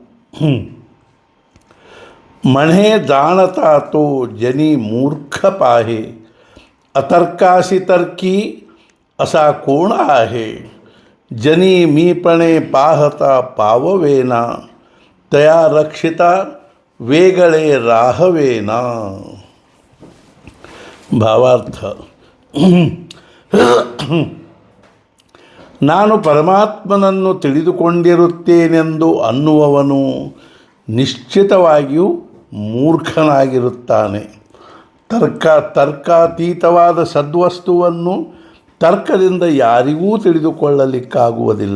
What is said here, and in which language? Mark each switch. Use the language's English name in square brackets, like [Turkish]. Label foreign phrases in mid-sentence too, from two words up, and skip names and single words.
[Marathi] म्हणे जाणता तो जनी मूर्ख पाहे, अतर्काशी तर्की असा कोण आहे. जनी मीपणे पाहता पाववेना, तया रक्षिता वेगळे राहवेना. भावार्थ. [Kannada] ನಾನು ಪರಮಾತ್ಮನನ್ನು ತಿಳಿದುಕೊಂಡಿರುತ್ತೇನೆಂದು ಅನ್ನುವವನು ನಿಶ್ಚಿತವಾಗಿಯೂ ಮೂರ್ಖನಾಗಿರುತ್ತಾನೆ. ತರ್ಕಾತೀತವಾದ ಸದ್ವಸ್ತುವನ್ನು ತರ್ಕದಿಂದ ಯಾರಿಗೂ ತಿಳಿದುಕೊಳ್ಳಲಿಕ್ಕಾಗುವುದಿಲ್ಲ.